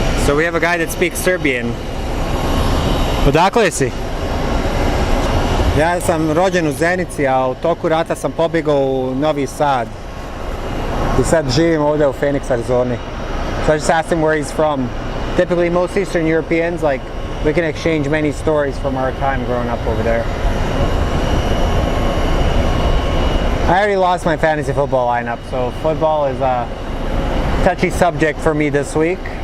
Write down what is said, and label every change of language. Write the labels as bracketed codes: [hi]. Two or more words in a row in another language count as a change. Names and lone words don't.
[en] So we have a guy that speaks Serbian. [bs] Odakle si? Ja sam rođen u Zenici, a u toku rata sam pobjegao u Novi Sad. I sad živim ovdje u Phoenix, Arizona. [en] So I just asked him where he's from. Typically most Eastern Europeans, like, we can exchange many stories from our time growing up over there. I already lost my fantasy football lineup, so football is a touchy subject for me this week.